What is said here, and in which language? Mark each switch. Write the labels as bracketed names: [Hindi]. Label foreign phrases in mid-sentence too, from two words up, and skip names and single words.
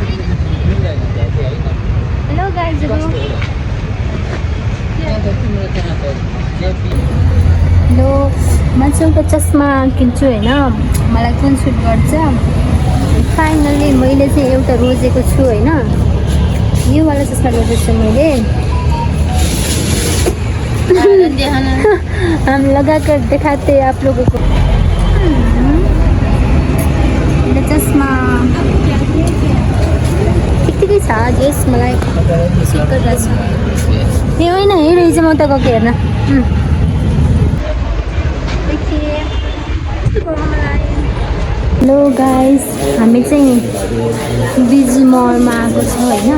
[Nepali] हेलो गाइजहरू, हेलो। म चाहिँ एउटा चस्मा किन्छु होइन, मलाई कुन सुट गर्छ। फाइनल्ली मैले चाहिँ एउटा रोजेको छु होइन, यो वाला चस्मा रोजेको छु मैले। [Hindi] हम लगा कर दिखाते आप लोगों को। [Nepali] एउटा चस्मा ठिकै छ, जेस मलाई सुट गर्छ। यो होइन हेरेछ म त गएको हेर्न। [English] hello guys, [Nepali] हामी चाहिँ बिजी मलमा आएको छौँ होइन।